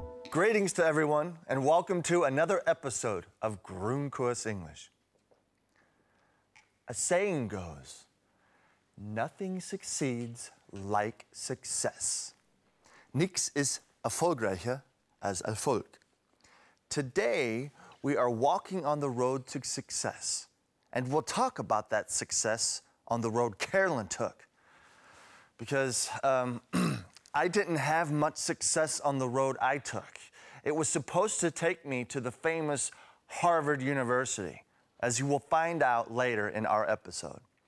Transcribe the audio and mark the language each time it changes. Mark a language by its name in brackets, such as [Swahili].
[English] Greetings to everyone, and welcome to another episode of Grundkurs English. A saying goes, nothing succeeds like success. [German] Nichts ist erfolgreicher als Erfolg. [English] Today, we are walking on the road to success, and we'll talk about that success on the road Carolyn took. Because I didn't have much success on the road I took. It was supposed to take me to the famous Harvard University, as you will find out later in our episode.